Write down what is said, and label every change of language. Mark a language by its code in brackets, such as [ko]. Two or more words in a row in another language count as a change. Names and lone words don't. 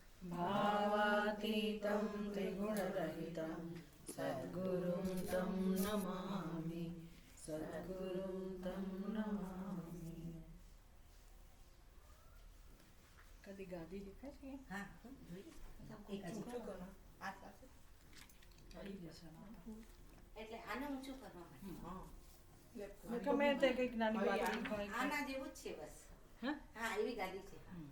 [sa] भावातीतं त्रिगुणरहितं सद्गुरुं तं नमामि, सद्गुरुं तं नमामि. [gu] કદી ગાદી દેખાય છે? હા, એટલે આને ઊંચું કરવા માટે ગમે તે કંઈક નાની વાત હોય આના જેવું જ છે બસ. હા, એવી ગાદી છે.